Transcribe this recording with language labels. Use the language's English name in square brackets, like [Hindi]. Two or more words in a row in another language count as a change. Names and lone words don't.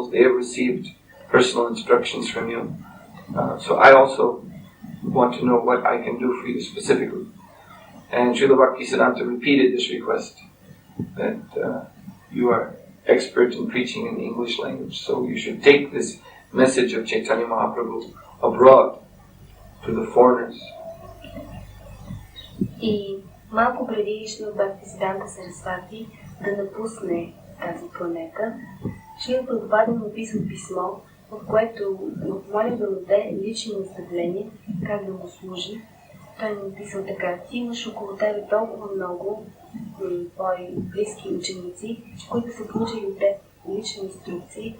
[English] They have received personal instructions from you. So I also want to know what I can do for you specifically. And Srila Bhaktisiddhanta repeated this request, that you are expert in preaching in the English language, so you should take this message of Chaitanya Mahaprabhu abroad to the foreigners. [Bulgarian] И малко преди Шрила Бхактисиданта Сарасвати да напусне тази планета, Шрила Прабхупада му написал писмо, в което го помолил да му даде лично наставление как да му служи. Той ми написал така: ти имаш около тебе толкова много твои близки ученици, които са получили от теб лични инструкции.